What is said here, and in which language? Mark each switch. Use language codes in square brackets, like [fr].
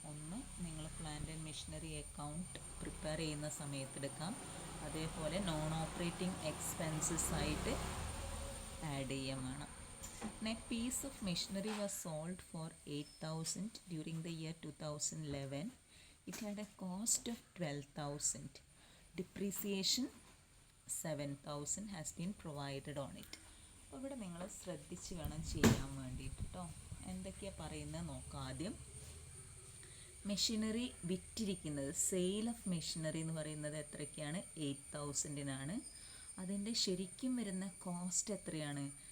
[ml] ഒന്ന് നിങ്ങൾ plant and machinery account prepare ചെയ്യുന്ന സമയത്തെടുക്കാം. അതേപോലെ നോൺ ഓപ്പറേറ്റിംഗ് എക്സ്പെൻസസ് ആയിട്ട് ആഡ് ചെയ്യാൻ വേണം. [en] Net piece of machinery was sold for 8,000 during the year 2011. It had a cost of 12,000. Depreciation 7,000 has been provided on it. [ml] അപ്പോൾ ഇവിടെ നിങ്ങൾ ശ്രദ്ധിച്ച് വേണം ചെയ്യാൻ വേണ്ടിയിട്ട് കേട്ടോ. എന്തൊക്കെയാണ് പറയുന്നത് നോക്കാം. ആദ്യം മെഷീനറി വിറ്റിരിക്കുന്നത്, സെയിൽ ഓഫ് മെഷീനറി എന്ന് പറയുന്നത് എത്രയ്ക്കാണ്? 8,000-നാണ്. അതിൻ്റെ ശരിക്കും വരുന്ന കോസ്റ്റ് എത്രയാണ്?